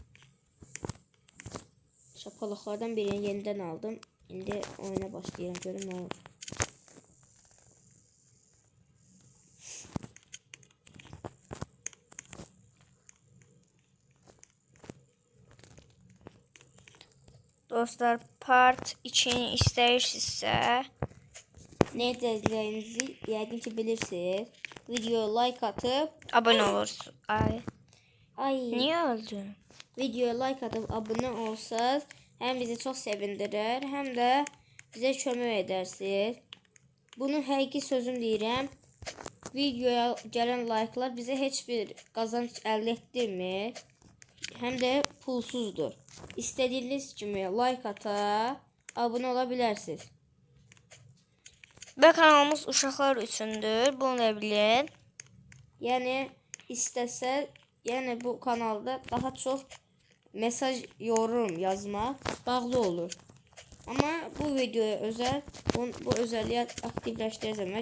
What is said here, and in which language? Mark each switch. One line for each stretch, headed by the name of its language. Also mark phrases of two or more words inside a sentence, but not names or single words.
Turkish: Şapalaklardan birini yeniden aldım. Şimdi oyuna başlayalım. Görün ne olur.
Azerbaijani: Dostlar part 2'ni istəyirsinizsə Ne edəcəyinizi yəqin ki bilirsiniz.
Turkish: Videoya like atıp abone olursunuz. ay Niye öldün? videoya like atıp abone olsanız hem bizi çok sevindirir hem de bize kömək edersiniz.
Azerbaijani: Bunu həqiqi sözüm deyirəm. Videoya gələn like'lar bize heç bir qazanc əldə etdirmir.
Turkish: Hem de pulsuzdur. İstediğiniz kimi like ata, abone olabilirsiniz.
Azerbaijani: Və kanalımız uşaqlar üçündür. Bunu da bilin.
Turkish: Yani istese yani bu kanalda daha çok mesaj, yorum yazmak bağlı olur. Ama bu videoya özel bu özelliği aktifleştireceğim.